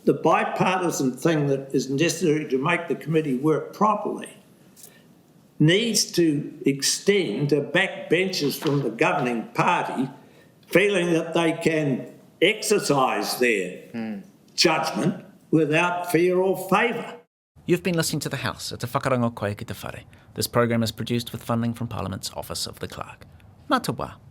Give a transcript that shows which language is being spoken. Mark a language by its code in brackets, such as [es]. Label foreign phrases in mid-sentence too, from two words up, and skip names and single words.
[en] the bipartisan thing that is necessary to make the committee work properly needs to extend to backbenchers from the governing party feeling that they can exercise their judgment without fear or favour. You've been listening to The House. [mi] It's a whakarango koe ki te whare. [en] This program is produced with funding from Parliament's Office of the Clerk. [mi] Mā te wā.